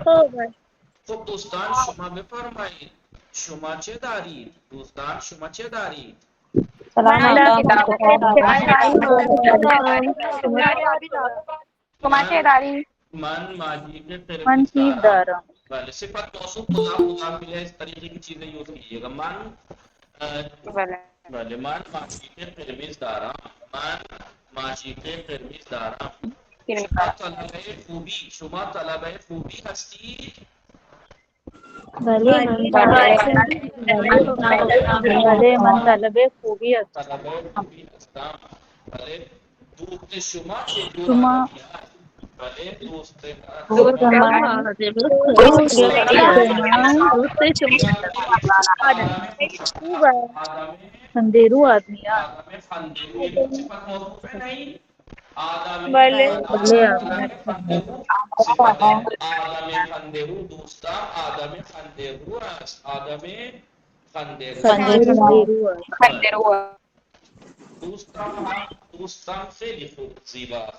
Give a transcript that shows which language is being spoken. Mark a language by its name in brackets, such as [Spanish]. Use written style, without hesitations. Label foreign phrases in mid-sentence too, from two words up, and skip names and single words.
[Persian] خب دوستان شما بفرمایید شما چه دارید؟ دوستان شما چه دارید؟ من ماجیک من قرمز چیز دارم. دارم. [Urdu] بله صفت موصوف مضاف الیہ اس طریقے کی چیزیں یوز کیجیے گا. [Persian] بله من ماجیک قرمز دارم. من ماجیک قرمز دارم. شما طلبه خوبی، شما طلبه خوبی هستید؟ بله من طلب خوبی هستم. طلبه خوبی هستم. بله دوست شما چجور شما آدمی است؟ بله دوست [Urdu] خندیرو آدمی ہے. [Persian] آدم خندرو [Urdu] یہ صفت موصوف ہے نہیں؟ [Persian] آدم خندرو صفت آدم خندرو دوستا آدم خندرو است. آدم خندیرو دوستم خیلی خوب زیباست.